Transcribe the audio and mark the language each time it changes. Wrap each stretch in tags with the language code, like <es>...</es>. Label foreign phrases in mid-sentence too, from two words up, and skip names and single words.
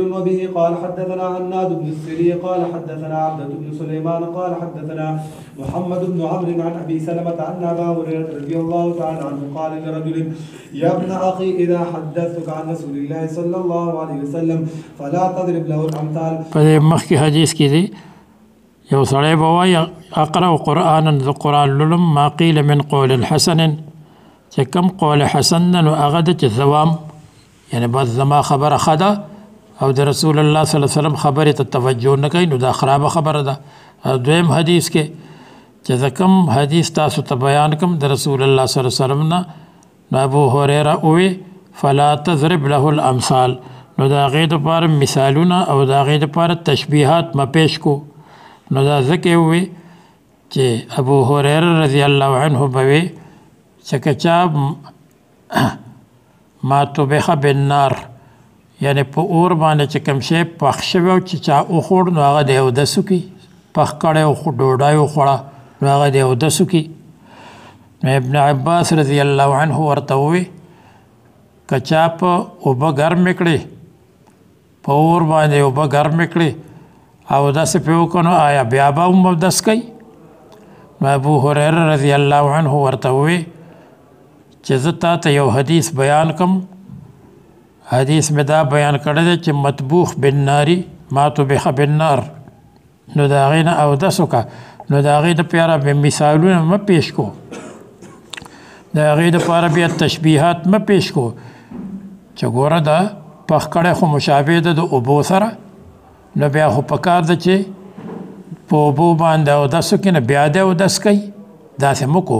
<ar>وبه قال حدثنا عناد بن السري قال حدثنا عبدة بن سليمان قال حدثنا محمد بن عمرو عن أبي سلمة أن أبا هريرة رضي الله تعالى عنه قال لرجل يا ابن أخي إذا حدثتك عن رسول الله صلى الله عليه وسلم فلا تضرب له الأمثال.</ar> <ps>فدې مخکې حدیث کې دی یو سړی به وایي</ps> <ar>اقرأ قرآنا</ar> <ps>د قرآن لولم</ps> <ar>ما قیل من قول حسن</ar> <ps>چې کوم</ps> <ar>قول حسن</ar> <ps>نو هغه د چې ثوام یعنی بس زما خبره ښه ده او د رسول الله</ps> <ar>صلی الله علیه وسلم</ar> <ps>خبرې ته توجه نه کوي نو دا خرابه خبره ده. دویم حدیث کې چې زه کوم حدیث تاسو ته بیان کوم د رسول الله</ps> <ar>صلی الله علیه وسلم</ar> <ps>نه نو ابو هریره ووی</ps> <ar>فلا تضرب له الامثال</ar> <ps>نو د هغې دپاره مثالونه او د هغې دپاره تشبیهات ما پیش کو نو دا ځکه ووی چې ابو هریره</ps> <ar>رضی الله عنه</ar> <ps>به وی چې که چا</ps> <ar>ما طبخ بالنار</ar> <ps>یعنی په اور باندې چې کوم شی پخ شوی او چې چا وخوړ نو هغه د اودس وکړي پخ کړی او ډوډۍ وخوړه نو هغه د اودس وکړي. نو ابن عباس</ps> <ar>رضی الله عنه</ar> <ps>ورته ووی که چا په اوبه ګرمې کړې په اور باندې اوبه ګرمې کړې اودس پرې وکړو نو آیا بیا به هم اودس کوي؟ نو ابو هریره</ps> <ar>رضی الله عنه</ar> <ps>ورته ووی چې زه تا ته یو حدیث بیان کم حدیث مې دا بیان کړی دی چې</ps> <ar>مطبوخ بالناري ما طبخ بالنار</ar> <ps>نو د هغې نه اودس وکړه نو د هغې دپاره بیا مثالونه مه پیش کو د هغې دپاره بیا تشبیهات مه پیش کو چې ګوره دا پخ کړی خو مشابه ده د اوبو سره نو بیا خو پکار ده چې په اوبو باندې اودس وکړي نو بیا د اودس کوي داسې مه کو.</ps>